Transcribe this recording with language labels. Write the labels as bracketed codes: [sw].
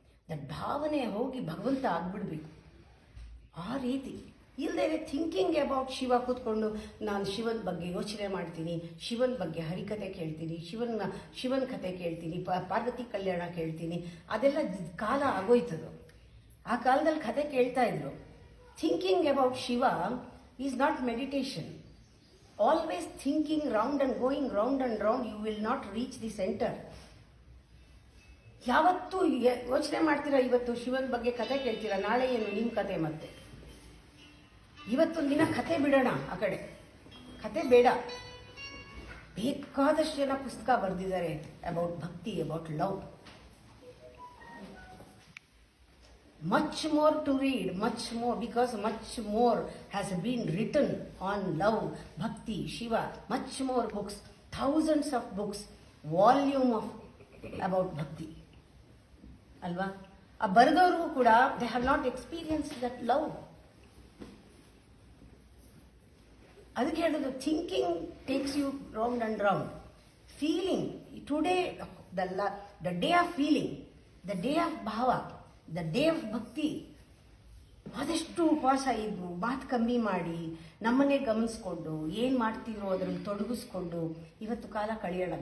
[kn] That ಭಾವನೆ ಹೋಗಿ ಭಗವಂತ ಆಗ್ಬಿಡ್ಬೇಕು. ಆ ರೀತಿ ಇಲ್ಲದೇ [en] thinking about Shiva [kn] ಕೂತ್ಕೊಂಡು ನಾನು ಶಿವನ ಬಗ್ಗೆ ಯೋಚನೆ ಮಾಡ್ತೀನಿ, ಶಿವನ ಬಗ್ಗೆ ಹರಿಕತೆ ಕೇಳ್ತೀನಿ, ಶಿವನ ಕತೆ ಕೇಳ್ತೀನಿ, ಪಾರ್ವತಿ ಕಲ್ಯಾಣ ಕೇಳ್ತೀನಿ. ಅದೆಲ್ಲ ಕಾಲ ಆಗೋಯ್ತದು. ಆ ಕಾಲದಲ್ಲಿ ಕತೆ ಕೇಳ್ತಾ ಇದ್ರು. [en] Thinking about Shiva is not meditation. Always thinking round and going round and round, you will not reach the center. [kn] ಯಾವತ್ತೂ ಯೋಚನೆ ಮಾಡ್ತೀರಾ, ಇವತ್ತು ಶಿವನ ಬಗ್ಗೆ ಕತೆ ಕೇಳ್ತೀರಾ, ನಾಳೆ ಏನು ನಿಮ್ಮ ಕತೆ. ಮತ್ತೆ ಇವತ್ತೊಂದು ದಿನ ಕತೆ ಬಿಡೋಣ, ಆ ಕಡೆ ಕತೆ ಬೇಡ. ಬೇಕಾದಷ್ಟು ಜನ ಪುಸ್ತಕ ಬರೆದಿದ್ದಾರೆ [en] About bhakti, about love. Much more to read, much more, because much more has been written on love, bhakti, Shiva. Much more books, thousands of books, volume of about bhakti. Alva? [kn] A ಬರೆದವ್ರಿಗೂ ಕೂಡ [en] they have not experienced that love. [kn] ಅದಕ್ಕೆ ಹೇಳೋದು, [en] Thinking takes you round and round. Feeling, today the day of feeling, the day of bhava, the day of bhakti. [kn] ಆದಷ್ಟು ಉಪವಾಸ ಇದ್ದು ಮಾತು ಕಮ್ಮಿ ಮಾಡಿ ನಮ್ಮನ್ನೇ ಗಮನಿಸ್ಕೊಂಡು ಏನು ಮಾಡ್ತಿರೋ ಅದರಲ್ಲಿ ತೊಡಗಿಸ್ಕೊಂಡು ಇವತ್ತು ಕಾಲ ಕಳೆಯೋಣ.